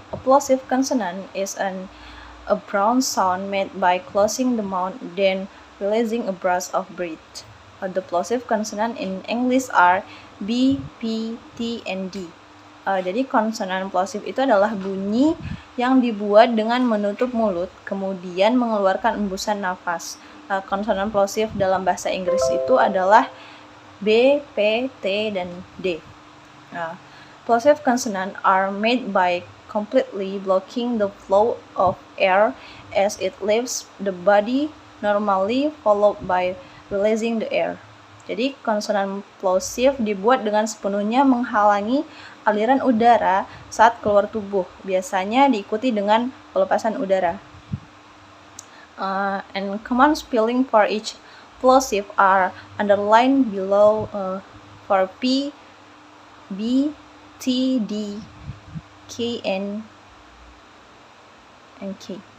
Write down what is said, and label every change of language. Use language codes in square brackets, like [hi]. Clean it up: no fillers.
[en] A plosive consonant is a brown sound made by closing the mouth then releasing a burst of breath. The plosive consonant in English are B, P, T, and D. [id] Jadi konsonan plosive itu adalah bunyi yang dibuat dengan menutup mulut kemudian mengeluarkan embusan nafas. Konsonan plosive dalam bahasa Inggris itu adalah B, P, T, dan D. [en] Plosive consonants are made by completely blocking the flow of air as it leaves the body normally, followed by releasing the air. [id] Jadi konsonan plosive dibuat dengan sepenuhnya menghalangi aliran udara saat keluar tubuh, biasanya diikuti dengan pelepasan udara. [en] and common spelling for each plosive are underlined below for P, B, T, D, K, and K.